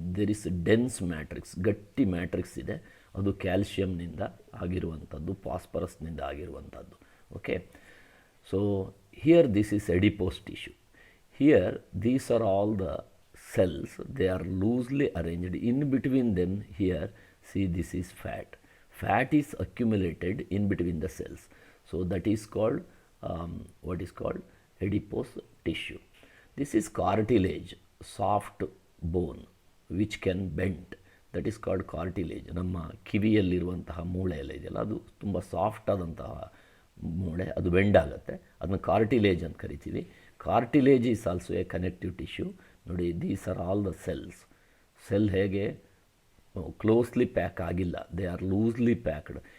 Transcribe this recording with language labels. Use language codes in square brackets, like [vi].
[en] there is dense matrix, [kn] ಗಟ್ಟಿ matrix ಇದೆ. ಅದು ಕ್ಯಾಲ್ಶಿಯಮ್ನಿಂದ ಆಗಿರುವಂಥದ್ದು, ಫಾಸ್ಫರಸ್ನಿಂದ ಆಗಿರುವಂಥದ್ದು. [en] Okay, so here this is adipose tissue. Here these are all the cells, they are loosely arranged. In between them here, see, this is fat. Fat is accumulated in between the cells. So that is called what is called adipose tissue. This is cartilage, soft bone which can bend. That is called cartilage. [kn] ನಮ್ಮ ಕಿವಿಯಲ್ಲಿರುವಂತಹ ಮೂಳೆ ಎಲ್ಲ ಇದೆಯಲ್ಲ, ಅದು ತುಂಬ soft ಆದಂತಹ ಮೂಳೆ, ಅದು bend ಆಗುತ್ತೆ. ಅದನ್ನು ಕಾರ್ಟಿಲೇಜ್ ಅಂತ ಕರಿತೀವಿ. [en] Cartilage is also a connective tissue. ನೋಡಿ, these are all the cells. [kn] Cell ಹೇಗೆ ಕ್ಲೋಸ್ಲಿ ಪ್ಯಾಕ್ ಆಗಿಲ್ಲ, [en] They are loosely packed.